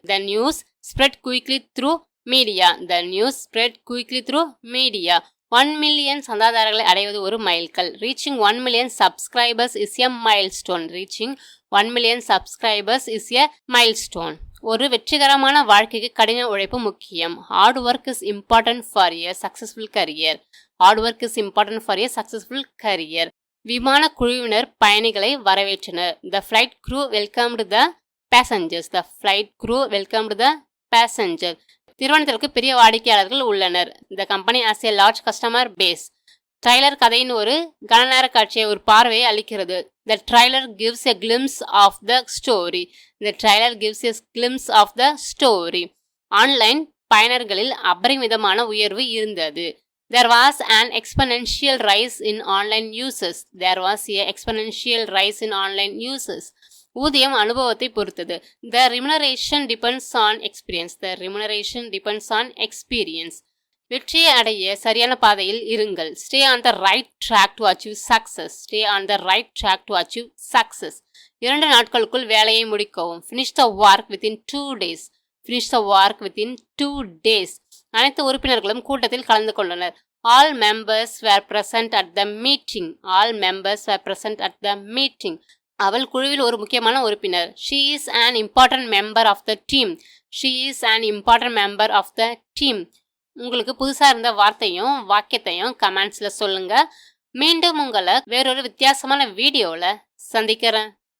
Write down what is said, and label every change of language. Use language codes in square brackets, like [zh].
[en] The news spread quickly through media. The news spread quickly through media. [ta] 1 million சந்தாதாரர்களை அடைவது ஒரு மைல்கல். [en] Reaching 1 million subscribers is a milestone. Reaching 1 million subscribers is a milestone. [ta] ஒரு வெற்றிகரமான வாழ்க்கைக்கு கடின உழைப்பு முக்கியம். [en] Hard work is important for a successful career. Hard work is important for a successful career. [ta] விமான குழுவினர் பயணிகளை வரவேற்றனர். [en] The flight crew welcomed the passengers. The flight crew welcomed the passengers. [ta] நிறுவனத்திற்கு பெரிய வாடிக்கையாளர்கள் உள்ளனர். [en] The company has a large customer base. [ta] Trailer கதையின் ஒரு கனநேர காட்சியை ஒரு பார்வையை அளிக்கிறது. [en] The trailer gives a glimpse of the story. The trailer gives a glimpse of the story. [ta] Online பயனர்களில் அபரிமிதமான உயர்வு இருந்தது. [en] There was an exponential rise in online users. There was a exponential rise in online users. [ta] ஊதியம் அனுபவத்தை பொறுத்தது. [en] The remuneration depends on experience. The remuneration depends on experience. [ta] வெற்றியை அடைய சரியான பாதையில் இருங்கள். [en] Stay on the right track to achieve success. Stay on the right track to achieve success. [ta] 2 நாட்களுக்குள் வேலையை முடிக்கவும். [en] Finish the work within 2 days. Finish the work within 2 days. [ta] அனைத்து உறுப்பினர்களும் கூட்டத்தில் கலந்து கொண்டனர். [en] All members were present at the meeting. All members were present at the meeting. [ta] அவள் குழுவில் ஒரு முக்கியமான உறுப்பினர். [en] She is an important member of the team. She is an important member of the team. [ta] உங்களுக்கு புதுசா இருந்த வார்த்தையும் வாக்கியத்தையும் கமெண்ட்ஸ்ல சொல்லுங்க. மீண்டும் உங்களை வேறொரு வித்தியாசமான வீடியோல சந்திக்கிறேன்.